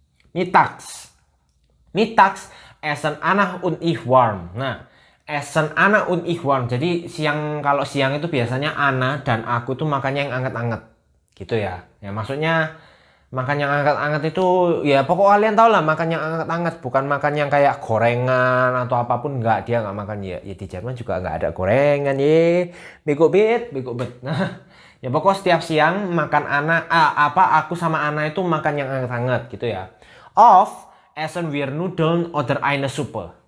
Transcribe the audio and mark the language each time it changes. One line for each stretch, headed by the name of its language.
German: Mittags essen Anna und ich warm. Nah, essen Anna und ich warm.
Indonesian: Jadi kalau siang itu biasanya Anna dan aku tuh makannya yang anget-anget. Gitu ya. Ya maksudnya Makan yang anget-anget itu ya pokok kalian tau lah, makan yang anget-anget, bukan makan yang kayak gorengan atau apapun, enggak, dia nggak makan ya. Ya di Jerman juga nggak ada gorengan ye. Bego bet. Nah, ya pokok setiap siang makan aku sama Ana itu makan yang anget-anget gitu ya.
German: Of essen wir Nudeln oder eine Suppe.